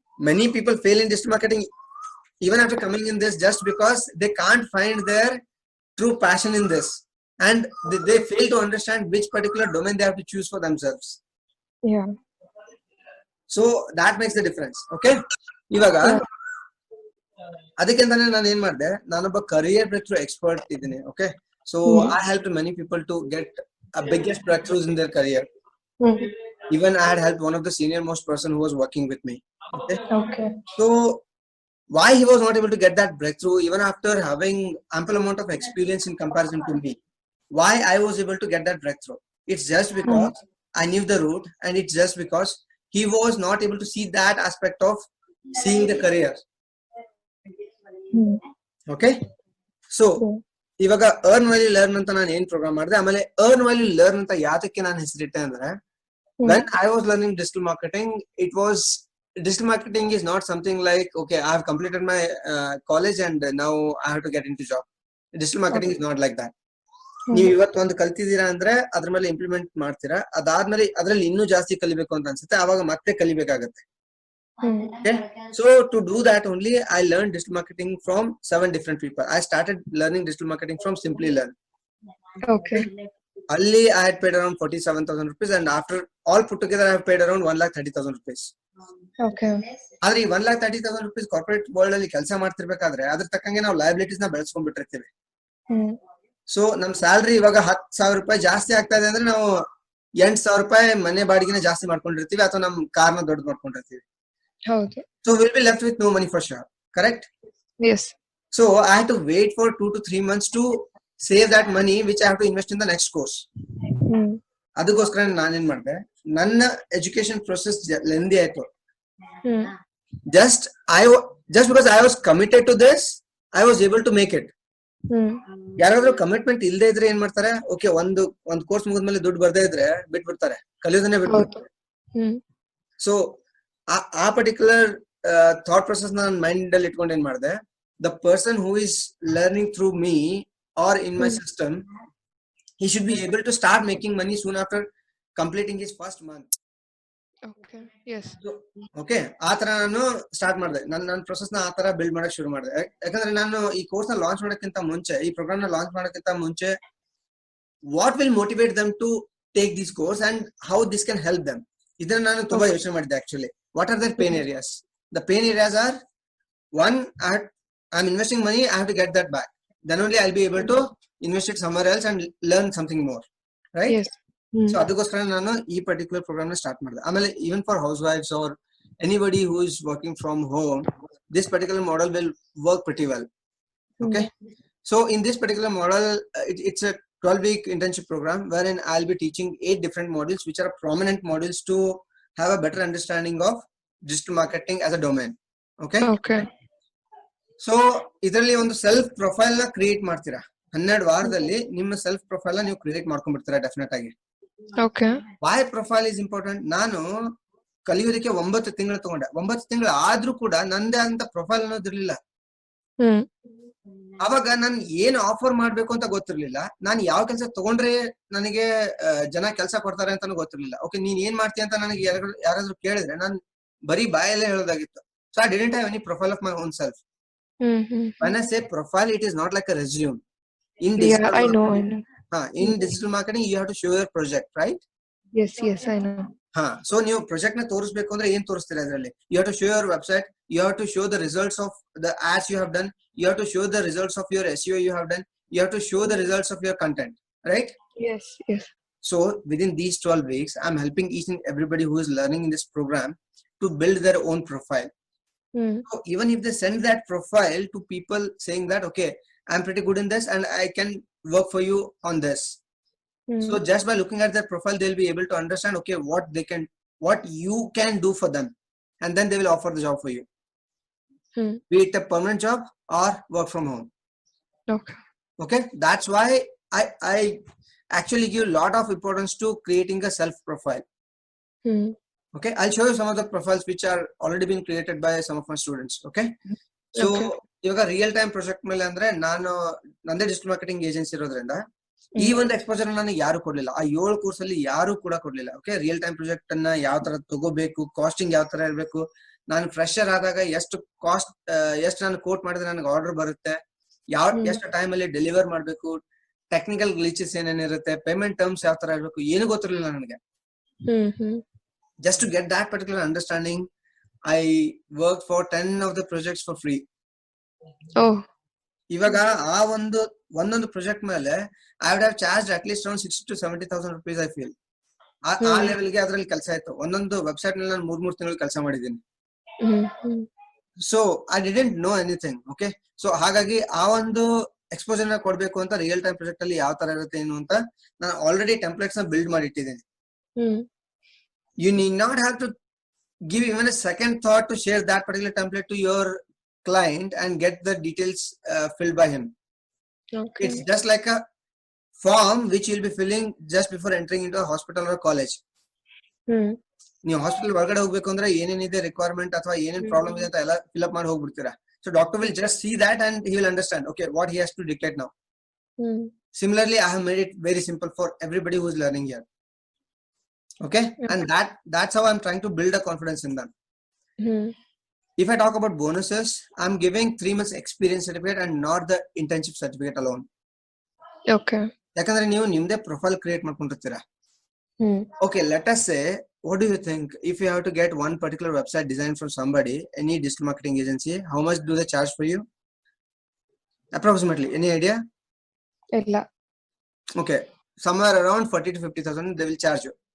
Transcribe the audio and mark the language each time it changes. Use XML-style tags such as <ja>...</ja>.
<en>Many people fail in digital marketing even after coming in this just because they can't find their true passion in this, and they fail to understand which particular domain they have to choose for themselves. Yeah. So that makes the difference.</en> <kn>Okay, ಇವಾಗ ಅದಕ್ಕೆಂತಾನೆ ನಾನು ಏನ್ ಮಾಡಿದೆ, ನಾನೊಬ್ಬ career break through expert ಇದ್ದೀನಿ.</kn> <en>Okay, so I helped many people to get a biggest breakthroughs in their career. Even I had helped one of the senior most person who was working with me. Okay. So why he was not able to get that breakthrough even after having ample amount of experience in comparison to me? Why I was able to get that breakthrough? It's just because I knew the route, and it's just because he was not able to see that aspect of seeing the career. Okay, so</en> <kn>ಇವಾಗ earn value learn ಅಂತ ನಾನು ಏನ್ program ಮಾಡಿದೆ, ಆಮೇಲೆ earn value learn ಅಂತ ಯಾತಕ್ಕೆ ನಾನು ಹೆಸರಿಟ್ಟೆ ಅಂದ್ರೆ,</kn> <en>when I was learning digital marketing, digital marketing is not something like, okay, I have completed my college and now I have to get into job. Digital marketing is not like that.</en> <kn>ನೀವು ಇವತ್ತು ಒಂದು ಕಲ್ತಿದ್ದೀರಾ ಅಂದ್ರೆ ಅದ್ರ ಮೇಲೆ implement ಮಾಡ್ತೀರಾ, ಅದಾದ್ಮೇಲೆ ಅದ್ರಲ್ಲಿ ಇನ್ನೂ ಜಾಸ್ತಿ ಕಲಿಬೇಕು ಅಂತ ಅನ್ಸುತ್ತೆ, ಅವಾಗ ಮತ್ತೆ ಕಲಿಬೇಕಾಗತ್ತೆ.</kn> <en>Okay, so to do that only I learned digital marketing from 7 different people. I started learning digital marketing from Simply Learn. Okay. Alli I had paid around 47,000 rupees, and after all put together I have paid around 1,30,000 rupees. Okay.</en> <kn>ಆದ್ರೆ ಈ 1,30,000 rupees corporate world ಅಲ್ಲಿ ಕೆಲಸ ಮಾಡ್ತಿರ್ಬೇಕಾದ್ರೆ ಅದ್ರ ತಕ್ಕಂಗೆ ನಾವು liabilities ನ ಬೆಳೆಸ್ಕೊಂಡ್ಬಿಟ್ಟಿರ್ತೀವಿ. So ನಮ್ salary ಇವಾಗ 10,000 ರೂಪಾಯಿ ಜಾಸ್ತಿ ಆಗ್ತಾ ಇದೆ ಅಂದ್ರೆ ನಾವು 8,000 ರೂಪಾಯಿ ಮನೆ ಬಾಡಿಗೆನ ಜಾಸ್ತಿ ಮಾಡ್ಕೊಂಡಿರ್ತೀವಿ, ಅಥವಾ ನಮ್ ಕಾರ್ನ ದೊಡ್ಡ ಮಾಡ್ಕೊಂಡಿರ್ತೀವಿ. ಹೌದು.</kn> <en>So we'll be left with no money for sure, correct? Yes. So I had to wait for 2 to 3 months to save that money which I have to invest in the next course.</en> <kn>ಅದಕ್ಕೋಸ್ಕರ ನಾನೇನ್ ಮಾಡಿದೆ, ನನ್ನ education process lengthy ಆಯ್ತು.</kn> <en>just because I was committed to this, I was able to make it.</en> <kn>ಯಾರಾದ್ರೂ commitment ಇಲ್ಲದೆ ಇದ್ರೆ ಏನ್ ಮಾಡ್ತಾರೆ, ಓಕೆ ಒಂದು ಕೋರ್ಸ್ ಮುಗಿದ್ಮೇಲೆ ದುಡ್ಡು ಬರ್ದೇ ಇದ್ರೆ ಬಿಟ್ಬಿಡ್ತಾರೆ, ಕಲಿಯೋದನ್ನೇ ಬಿಟ್ಬಿಡ್ತಾರೆ. ಸೊ ಆ ಪರ್ಟಿಕ್ಯುಲರ್ ಥಾಟ್ ಪ್ರೊಸೆಸ್ ನಾನು ಮೈಂಡ್ ಅಲ್ಲಿ ಇಟ್ಕೊಂಡು ಏನ್ ಮಾಡಿದೆ,</kn> <en>The person who is learning through me or in my system, he should be able to start making money soon after completing his first month. Okay, yes.</en> <kn>Okay, ಆ ತರ ನಾನು start ಮಾಡಿದೆ, ನನ್ನ ಪ್ರೊಸೆಸ್ ನ ಆ ತರ ಬಿಲ್ಡ್ ಮಾಡಕ್ ಶುರು ಮಾಡಿದೆ. ಯಾಕಂದ್ರೆ ನಾನು ಈ ಕೋರ್ಸ್ ನ ಲಾಂಚ್ ಮಾಡೋಕ್ಕಿಂತ ಮುಂಚೆ, ಈ ಪ್ರೋಗ್ರಾಮ್ ನ ಲಾಂಚ್ ಮಾಡೋಕ್ಕಿಂತ ಮುಂಚೆ,</kn> <en>what will motivate them to take this course and how this can help them,</en> <kn>ಇದನ್ನ ನಾನು ತುಂಬಾ ಯೋಚನೆ ಮಾಡಿದ್ದೆ.</kn> <en>Actually what are their pain areas? The pain areas are, one, I am investing money, I have to get that back, then only I'll be able to invest it somewhere else and learn something more, right? Yes.</en> <kn>So ಅದಕ್ಕೋಸ್ಕರ ನಾನು ಈ particular program ನ start ಮಾಡಿದೆ.</kn> <en>ಆಮೇಲೆ even for housewives or anybody who is working from home, this particular model will work pretty well. Okay, so in this particular model, it's a 12-week internship program wherein I'll be teaching 8 different modules which are prominent modules to have a better understanding of digital marketing as a domain. Okay.</en> <kn>So ಇದರಲ್ಲಿ ಒಂದು self profile ನ create ಮಾಡ್ತೀರಾ. 12 ವಾರದಲ್ಲಿ ನಿಮ್ಮ self profile ನ ನೀವು create ಮಾಡ್ಕೊಂಡ್ಬಿಡ್ತೀರಾ definite ಆಗಿ.</kn> <en>Why profile is important?</en> <kn>ನಾನು ಕಲಿಯೋದಕ್ಕೆ 9 ತಿಂಗಳು ತಗೊಂಡೆ. 9 ತಿಂಗಳು ಆದ್ರೂ ಕೂಡ ನಂದೇ ಅಂತ ಪ್ರೊಫೈಲ್ ಅನ್ನೋದಿರ್ಲಿಲ್ಲ. ಅವಾಗ ನಾನು ಏನ್ ಆಫರ್ ಮಾಡ್ಬೇಕು ಅಂತ ಗೊತ್ತಿರ್ಲಿಲ್ಲ. ನಾನು ಯಾವ ಕೆಲಸ ತಗೊಂಡ್ರೆ ನನಗೆ ಜನ ಕೆಲಸ ಕೊಡ್ತಾರೆ ಅಂತಾನು ಗೊತ್ತಿರ್ಲಿಲ್ಲ. ಓಕೆ, ನೀನ್ ಏನ್ ಮಾಡ್ತೀಯ ಅಂತ ನನಗೆ ಯಾರಾದ್ರೂ ಕೇಳಿದ್ರೆ ನಾನು ಬರೀ ಬಾಯಲ್ಲೇ ಹೇಳೋದಾಗಿತ್ತು.</kn> <en>So I didn't have any profile of my own self. When I say profile, it is not like a resume. In digital I know. In digital marketing, you have to show your project, right? Yes, I know.</en> <kn>So ನೀವು project ನ ತೋರಿಸಬೇಕು ಅಂದ್ರೆ ಏನ್ ತೋರಿಸ್ತೀರಾ ಅದರಲ್ಲಿ?</kn> <en>You have to show your website, you have to show the results of the ads you have done, you have to show the results of your SEO you have done, you have to show the results of your content, right? Yes. So within these 12 weeks, I'm helping each and everybody who is learning in this program to build their own profile. So even if they send that profile to people saying that, okay, I'm pretty good in this and I can work for you on this. So just by looking at their profile, they'll be able to understand, okay, what you can do for them, and then they will offer the job for you. Be it a permanent job or work from home. Okay, that's why I actually give a lot of importance to creating a self profile. Okay, I'll show you some of the profiles which are already been created by some of my students.</en> <kn>Okay, so ಇವಾಗ real time project ಮೇಲೆ ಅಂದ್ರೆ ನಾನು ನಂದೇ digital marketing agency ಇರೋದ್ರಿಂದ ಈ ಒಂದು exposure ನನಗೆ ಯಾರು ಕೊಡ್ಲಿಲ್ಲ. ಆ 7 ಕೋರ್ಸ್ ಅಲ್ಲಿ ಯಾರು ಕೂಡ ಕೊಡ್ಲಿಲ್ಲ. ಓಕೆ, ರಿಯಲ್ ಟೈಮ್ ಪ್ರಾಜೆಕ್ಟ್ ಅನ್ನ ಯಾವ ತರ ತಗೋಬೇಕು, ಕಾಸ್ಟಿಂಗ್ ಯಾವ ತರ ಇರಬೇಕು, ನಾನು ಫ್ರೆಶರ್ ಆದಾಗ ಎಷ್ಟು ನಾನು ಕೋಟ್ ಮಾಡಿದ್ರೆ ನನಗೆ ಆರ್ಡರ್ ಬರುತ್ತೆ, ಎಷ್ಟು ಟೈಮ್ ಅಲ್ಲಿ ಡೆಲಿವರ್ ಮಾಡ್ಬೇಕು, ಟೆಕ್ನಿಕಲ್ ಗ್ಲಿಚಸ್ ಏನೇನಿರುತ್ತೆ, ಪೇಮೆಂಟ್ ಟರ್ಮ್ಸ್ ಯಾವ ತರ ಇರಬೇಕು, ಏನು ಗೊತ್ತಿರಲಿಲ್ಲ ನನಗೆ.</kn> <en>Just to get that particular understanding, I worked for 10 of the projects for free.</en> <kn>ಇವಾಗ ಆ ಒಂದೊಂದು ಪ್ರಾಜೆಕ್ಟ್ ಮೇಲೆ</kn> <en>I would have charged at least around 60,000 to 70,000 rupees. I feel</en> <kn>ಆ ಲೆವೆಲ್ಗೆ ಅದ್ರಲ್ಲಿ ಕೆಲಸ ಆಯ್ತು. ಒಂದೊಂದು ವೆಬ್ಸೈಟ್ ನಲ್ಲಿ ನಾನು 3 ತಿಂಗಳು ಕೆಲಸ ಮಾಡಿದ್ದೀನಿ. So</kn> <en>I didn't know anything.</en> <kn>Okay, so ಹಾಗಾಗಿ ಆ ಒಂದು ಎಕ್ಸ್ಪೋಜರ್ ನ ಕೊಡ್ಬೇಕು ಅಂತ ರಿಯಲ್ ಟೈಮ್ ಪ್ರಾಜೆಕ್ಟ್ ಅಲ್ಲಿ ಯಾವ ತರ ಇರುತ್ತೆ ಏನು ಅಂತ ನಾನು ಆಲ್ರೆಡಿ ಟೆಂಪ್ಲೇಟ್ಸ್ ನ ಬಿಲ್ಡ್ ಮಾಡಿ ಇಟ್ಟಿದ್ದೀನಿ.</kn> <en>You need not have to give even a second thought to share that particular template to your client and get the details filled by him. Okay. It's just like a form which you'll be filling just before entering into a hospital or college.</en> <kn>ನೀವು hospital ಒಳಗಡೆ ಹೋಗ್ಬೇಕು ಅಂದ್ರೆ ಏನೇನಿದೆ requirement ಅಥವಾ ಏನೇನ್ problem ಇದೆ ಅಂತ ಎಲ್ಲ ಫಿಲ್ಅಪ್ ಮಾಡಿ ಹೋಗ್ಬಿಡ್ತೀರಾ.</kn> <en>So doctor will just see that and he will understand, okay, what he has to dictate now. Similarly, I have made it very simple for everybody who is learning here. Okay, and that's how I'm trying to build a confidence in them. If I talk about bonuses, I'm giving 3 months experience certificate and not the internship certificate alone. Okay.</en> <kn>ಯಾಕಂದ್ರೆ ನೀವು ನಿಮ್ದೇ profile create ಮಾಡ್ಕೊಂಡಿರ್ತೀರಾ.</kn> <en>Okay, let us say, what do you think if you have to get one particular website designed from somebody, any digital marketing agency, how much do they charge for you? Approximately, any idea?</en> <kn>Illa.</kn> <en>Okay, somewhere around 40 to 50,000 they will charge you.</en>